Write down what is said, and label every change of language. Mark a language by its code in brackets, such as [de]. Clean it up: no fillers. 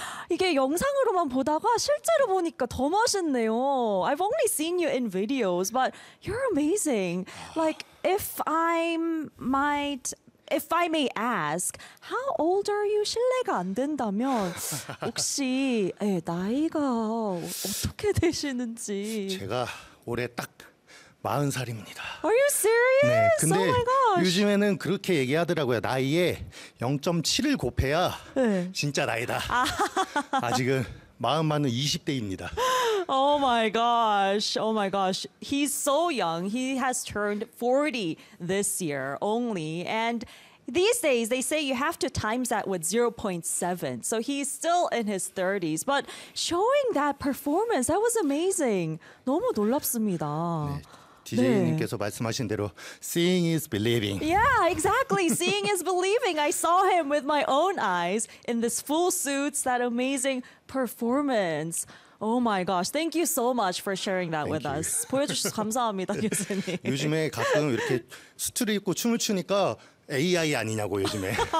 [ko] 이게 영상으로만 보다가 실제로 보니까 더 멋있네요. [en] I've only seen you in videos, but you're amazing. Like, if I may ask, how old are you? [ko] 실례가 안 된다면, 혹시 네, 나이가 어떻게 되시는지. 제가 올해 딱 40살입니다. [en] Are you serious? [ko] 네, 근데 요즘에는 그렇게 얘기하더라고요. 나이에 0.7을 곱해야 네. 진짜 나이다. 아직은 마음만은 20대입니다. [en] Oh my gosh. Oh my gosh. He's so young. He has turned 40 this year only. And these days, they say you have to times that with 0.7. So he's still in his 30s. But showing that performance, that was amazing. [ko] 너무 놀랍습니다. 네. DJ님께서 네. 말씀하신 대로 [en] seeing is believing. Yeah, exactly. Seeing is believing. I saw him with my own eyes in this full suits, that amazing performance. Oh my gosh. Thank you so much for sharing that with us. [ko] 보여주셔서 감사합니다, 교수님. 요즘에 가끔 이렇게 수트를 입고 춤을 추니까 AI 아니냐고 요즘에.